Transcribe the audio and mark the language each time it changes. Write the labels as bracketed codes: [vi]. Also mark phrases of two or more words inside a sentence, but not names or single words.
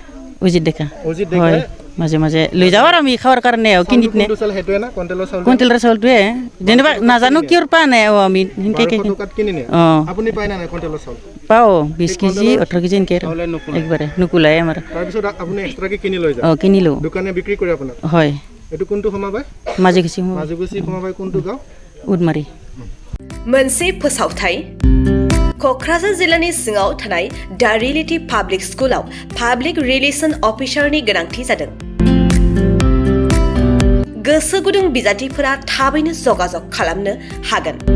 [as] অজিত ডেকা হয় মাজে লৈ যাওঁ আৰু আমি খাৱাৰ কাৰণে কিনি কণ্ট্ৰলৰ চাউলটোৱে যেনিবা নাজানো কিয় পোৱা নাই আমি আপুনি পায় নাই কণ্ট্ৰলৰ চাউল পাওঁ 20 কেজি 18 কেজি এনেকৈ একবাৰে নুকুলাই আমাৰ তাৰপিছত আপুনি এক্সট্ৰাকে কিনি লৈ যায় কিনিলোঁ দোকানে বিক্ৰী কৰে আপোনাক হয় এইটো কোনটো সমাবাই মাজুগুচি সমাবাই কোনটো গাঁও উডমাৰী [brx] मोनसे फोसावथाय क'क्राझार जिल्लानि सिङाव थानाय दा रियेलिटी पाब्लिक स्कुलाव [en] Public Relation Officerनि [brx] गोनांथि जादों गोसो गुदुं बिजाथिफोरा थाबैनो जगाजग खालामनो हागोन